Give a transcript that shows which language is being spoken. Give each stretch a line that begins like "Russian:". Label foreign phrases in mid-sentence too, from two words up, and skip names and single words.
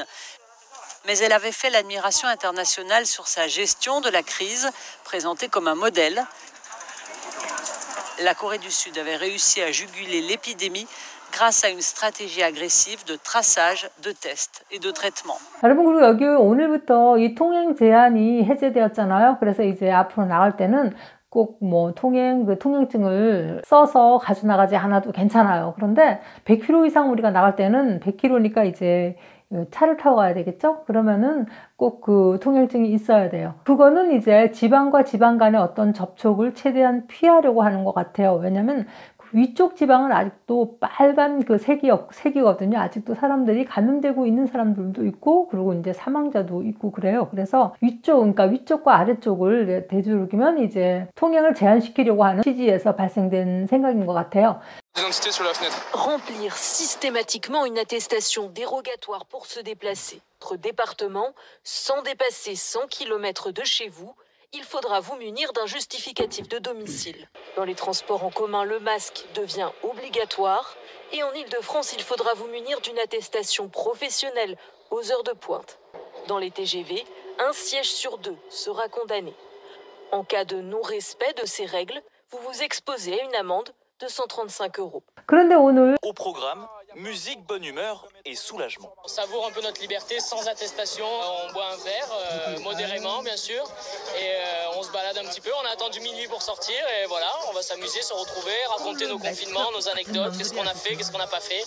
French: Mais elle avait fait l'admiration internationale sur sa gestion de la crise, présentée comme un modèle. La Corée du Sud avait réussi à juguler l'épidémie grâce à une stratégie agressive de traçage, de tests et de traitement.
Korean: 여러분, 그리고 여기 오늘부터 이 통행 제한이 해제되었잖아요. 그래서 이제 앞으로 나갈 때는 꼭 통행증을 써서 가져나가지 않아도 괜찮아요. 그런데 100km 이상 우리가 나갈 때는 100km니까 이제 차를 타고 가야 되겠죠? 그러면은 꼭 통행증이 있어야 돼요. 그거는 이제 지방과 지방 간의 어떤 접촉을 최대한 피하려고 하는 것 같아요. 왜냐면 위쪽 지방은 아직도 빨간 색이거든요. 아직도 사람들이 감염되고 있는 사람들도 있고, 그리고 이제 사망자도 있고 그래요. 그래서 그러니까 위쪽과 아래쪽을 되도록이면 이제 통행을 제한시키려고 하는 취지에서 발생된 생각인 것 같아요.
French: Remplir systématiquement une attestation dérogatoire pour se déplacer entre départements sans dépasser 100 km de chez vous. Il faudra vous munir d'un justificatif de domicile. Dans les transports en commun, le masque devient obligatoire. Et en Île-de-France, il faudra vous munir d'une attestation professionnelle aux heures de pointe. Dans les TGV, un siège sur 2 sera condamné. En cas de non-respect de ces règles, vous vous exposez à une amende de 135 €.
Korean: 그런데 오늘
French: au programme, musique, bonne humeur et soulagement. On savoure un peu notre liberté sans attestation. On boit un verre, modérément bien sûr, et on se balade un petit peu. On a attendu minuit pour sortir et voilà, on va s'amuser, se retrouver, raconter nos confinements, nos anecdotes, qu'est-ce qu'on a fait, qu'est-ce qu'on n'a pas fait.